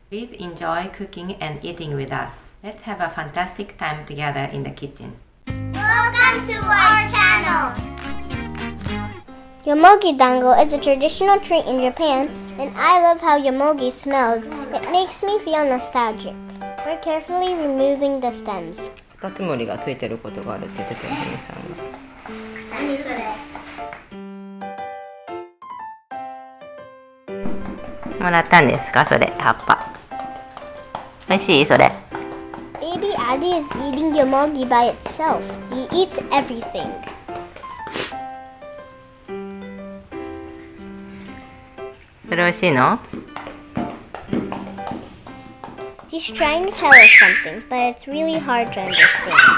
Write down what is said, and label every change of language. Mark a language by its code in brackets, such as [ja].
[en] Please enjoy cooking and eating with us. Let's have a fantastic time together in the kitchen. Welcome to our channel! Yomogi dango is a traditional treat in Japan, and I love how yomogi smells. It makes me feel nostalgic. We're carefully removing the stems. [ja] カタツムリがついてることがあるって言ってたよね、さんが。何それ？もらったんですか、それ、葉っぱ。美味しい、それ。 [en] Baby Addy is eating yomogi by itself. He eats everything. [ja] それ美味しいの？ [en] He's trying to tell us something, but it's really hard to understand.